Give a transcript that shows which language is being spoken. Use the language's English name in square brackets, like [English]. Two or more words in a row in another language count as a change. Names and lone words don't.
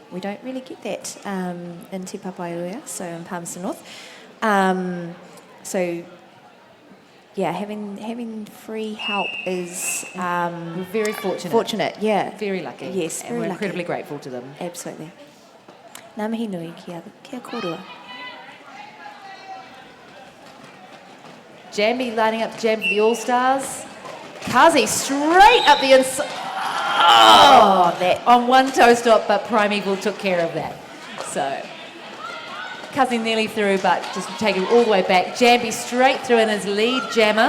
[English] We don't really get that in Te Papaioea, so in Palmerston North. So, yeah, having free help is We're very fortunate. fortunate. Yeah, Very lucky. Yes, and very we're lucky. incredibly grateful to them. Absolutely. [Māori] Ngā mihi nui kia korua. [English] Jamie lining up to jam for the All-Stars. Kazi straight up the inside. Oh, that on one toe stop, but Primeval took care of that. So, Kazi nearly through, but just taking all the way back. Jambi straight through in his lead jammer.